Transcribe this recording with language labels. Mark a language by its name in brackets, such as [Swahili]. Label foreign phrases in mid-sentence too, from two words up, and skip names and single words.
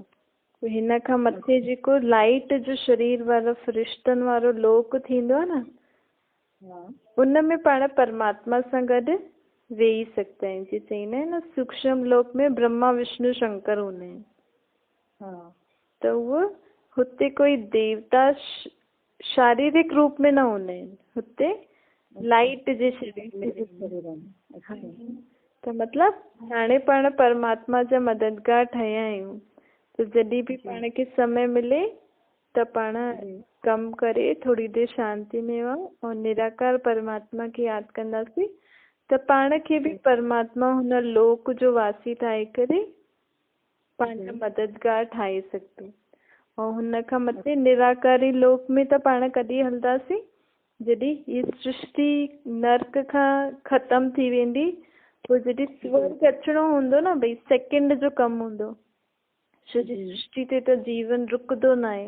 [Sindhi] हिन खां मथे जेको लाइट जो शरीर वारो फरिश्तनि वारो लोक थींदो आहे न, उन में पाण परमात्मा सां गॾु वेही सघंदा आहियूं। जीअं चईंदा आहिनि न, सूक्ष्म लोक में ब्रह्मा विष्णु शंकर हूंदा आहिनि। त उहो हुते कोई देवता शारीरिक रूप में न हूंदा आहिनि, हुते लाइट जे शरीर में। त मतिलबु हाणे पाण परमात्मा जा मददगार ठहिया आहियूं, त जॾहिं बि पाण खे समय मिले त पाण कमु करे थोरी देरि शांति में वञ और निराकार परमात्मा खे यादि कंदासीं त पाण खे बि परमात्मा हुन लोक जो वासी ठाहे करे पंहिंजो मददगार ठाहे सघंदो। ऐं हुन खां मथे निराकारी लोक में त पाण कॾहिं हलंदासीं? जॾहिं हीअ सृष्टि नर्क खां ख़तमु थी वेंदी, पोइ जॾहिं स्वर्ग अचिणो हूंदो न, भई सेकेंड जो कमु हूंदो, छो जी सृष्टि ते त जीवन रुकंदो न आहे।